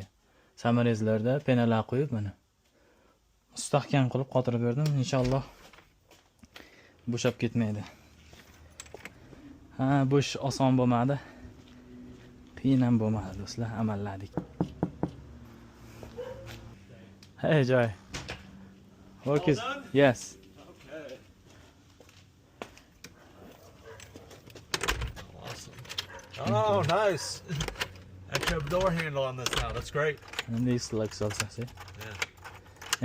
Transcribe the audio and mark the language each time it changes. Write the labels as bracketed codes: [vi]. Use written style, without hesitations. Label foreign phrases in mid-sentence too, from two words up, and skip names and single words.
[uz] Samarezlarda penalar qo'yib, mana mustahkam qilib qotirib berdim. Inshaalloh bo'shab ketmaydi. Bu ish oson bo'lmadi. Qiyin ham bo'lmadi do'stlar, amalladik. [en] Hey Joy. Work is yes. Okay. Awesome. Oh, nice. Actually, have a door handle on this now. That's great. And this looks also, see? Yeah.